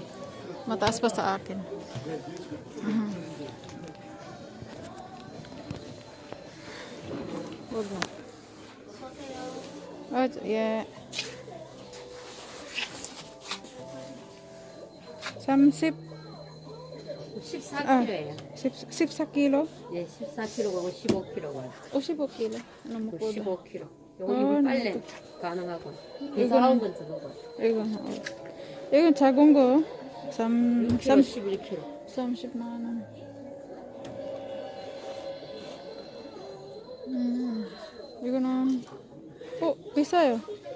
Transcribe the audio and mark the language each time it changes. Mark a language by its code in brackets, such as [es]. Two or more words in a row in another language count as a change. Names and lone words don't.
[tl] Mataas pa sa akin. Huwag mo. [en] Oh, yeah. 30. [ko] 14kg예요. 14kg? 예, 14kg고 15kg고. 55kg. [tl] Ano mo po? [ko] 15kg. 요거 아, 이불 빨래 가능하고. 이사한 건 저거고. 이건 작은 거. 6kg, 11kg. 30만 원. 이거는 비싸요.